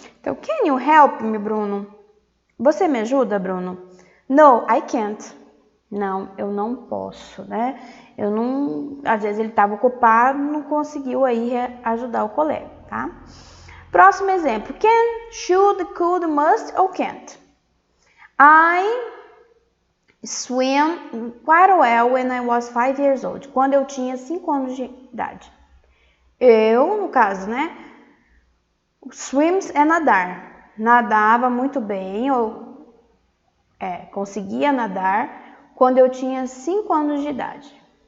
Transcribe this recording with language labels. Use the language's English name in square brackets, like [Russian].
[Portuguese] Então, [English] can you help me, [Portuguese] Bruno? Você me ajuda, Bruno? [English] No, I can't. [Portuguese] Não, eu não posso, né? Eu não... Às vezes ele estava ocupado, não conseguiu aí ajudar o colega, tá? Próximo exemplo. Can, should, could, must ou can't? [English] I swam quite well when I was 5 years old. [Portuguese] Quando eu tinha 5 anos de idade. Eu, no caso, né? Swims é nadar. Nadava muito bem, conseguia nadar quando eu tinha 5 anos de idade.